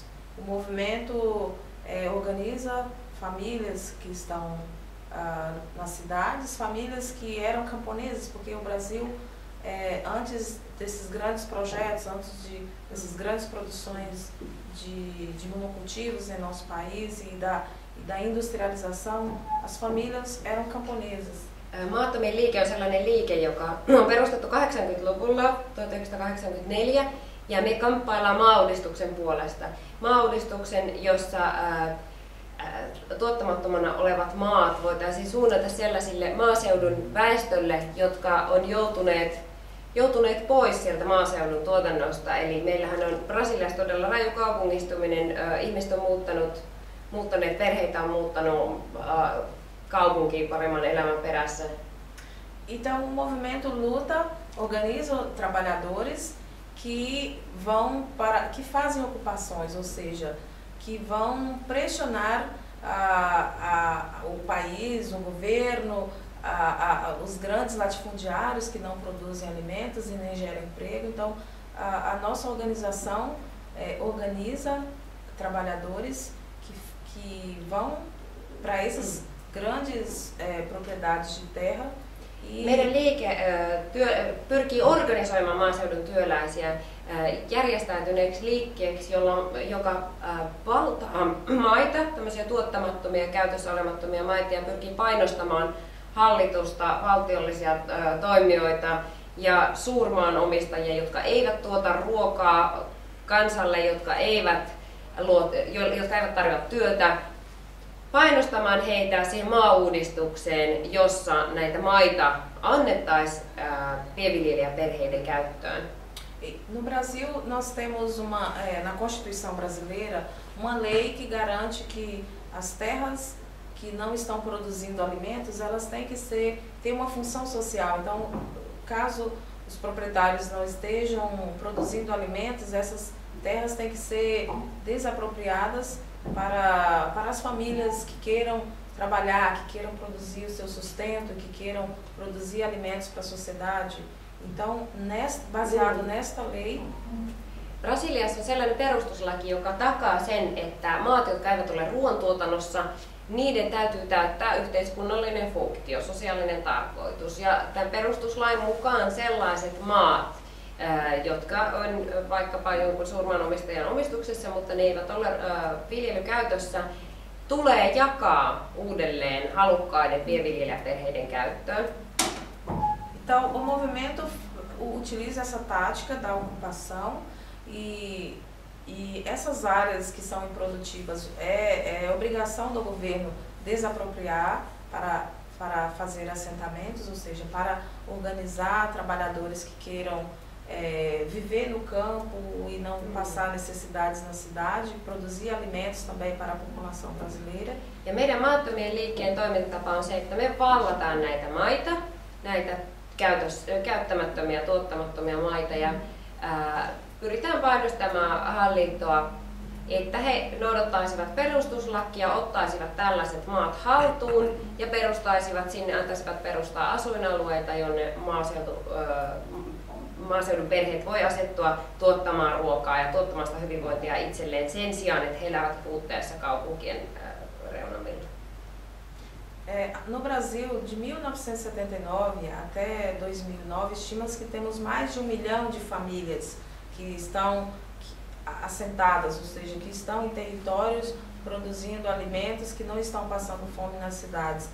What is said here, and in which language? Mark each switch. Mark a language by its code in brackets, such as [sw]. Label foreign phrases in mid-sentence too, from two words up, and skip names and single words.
[pt] O movimento organiza famílias que estão nas cidades, famílias que eram camponesas, porque o Brasil, antes desses grandes projetos, antes dessas grandes produções de monocultivos em nosso país e da industrialização, as famílias eram camponesas. [fi] Maattomien liike on sellainen liike, joka on perustettu 80-luvulla, 1984, ja me kamppaillaan maauudistuksen puolesta. Maauudistuksen, jossa tuottamattomana olevat maat voitaisiin suunnata sellaisille maaseudun väestölle, jotka on joutuneet pois sieltä maaseudun tuotannosta. Eli meillähän on Brasiliassa todella raju kaupungistuminen, ihmiset on muuttaneet, perheitä on muuttanut kaupunkiin paremman elämän perässä. [pt] Então o movimento luta, organiza trabalhadores que fazem ocupações, ou seja, que vão pressionar o país, o governo, os grandes latifundiários que não produzem alimentos e nem geram emprego. Então a nossa organização organiza trabalhadores que vão para esses grandes propriedades de terra. [fi] Meidän liike pyrkii organisoimaan maaseudun työläisiä järjestäytyneeksi liikkeeksi, joka valtaa maita, tämmöisiä tuottamattomia, käytössä olemattomia maita, ja pyrkii painostamaan hallitusta, valtiollisia toimijoita ja suurmaanomistajia, jotka eivät tuota ruokaa kansalle, jotka eivät tarjoa työtä, painostamaan heitä siihen maauudistukseen, jossa näitä maita annettaisiin pienviljelijäperheiden käyttöön. [pt] No Brasil nós temos na Constituição brasileira uma lei que garante que as terras que não estão produzindo alimentos, elas têm que ter uma função social. Então, caso os proprietários não estejam produzindo alimentos, essas terras têm que ser desapropriadas para as famílias que queiram trabalhar, que queiram produzir o seu sustento, que queiram produzir alimentos para a sociedade. Então, baseado nesta lei, [fi] Brasiliassa on sellainen perustuslaki, joka takaa sen, että maat, jotka eivät ole ruoantuotannossa, niiden täytyy täyttää yhteiskunnallinen funktio, sosiaalinen tarkoitus. Ja tämän perustuslain mukaan sellaiset maat, jotka on vaikkapa jonkun suurmaanomistajan omistuksessa, mutta ne eivät ole viljelykäytössä, tulee jakaa uudelleen halukkaiden pienviljelijäperheiden käyttöön. [pt] Então, o movimento utiliza essa tática da ocupação e E essas áreas que são improdutivas, é obrigação do governo desapropriar para fazer assentamentos, ou seja, para organizar trabalhadores que queiram viver no campo e não passar necessidades na cidade, produzir alimentos também para a população brasileira. [fi] Ja meidän maattomien liikkeen toimintatapa on se, että me vallataan näitä maita, näitä käyttämättömiä, tuottamattomia maita ja pyritään painostamaan hallintoa, että he noudattaisivat perustuslakia, ottaisivat tällaiset maat haltuun ja perustaisivat sinne, antaisivat perustaa asuinalueita, jonne maaseudun perheet voi asettua tuottamaan ruokaa ja tuottamaan sitä hyvinvointia itselleen sen sijaan, että he elävät puutteessa kaupunkien reunamilla. [pt] No Brasil, de 1979 até 2009, estima-se que temos mais de 1 milhão de famílias que estão assentadas, ou seja, que estão em territórios produzindo alimentos, que não estão passando fome nas cidades.